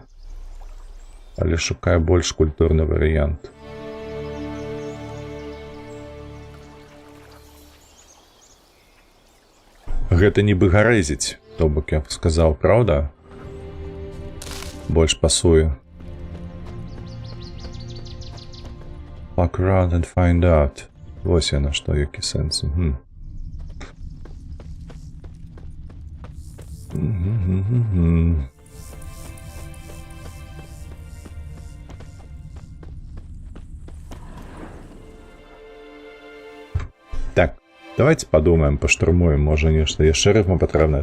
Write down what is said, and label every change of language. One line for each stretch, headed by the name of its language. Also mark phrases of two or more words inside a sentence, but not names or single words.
Belarusian: Але шукаю больш культурны варыянт. Гэта нібы гарэзіць. То бок я б сказаў, праўда? Больш пасуе.
English: Fuck around and find out.
Belarusian: Вось яна што, які сэнс. Так, давайте падумаем, паштурмуем, можа нешта яшчэ рыфма патрэбная.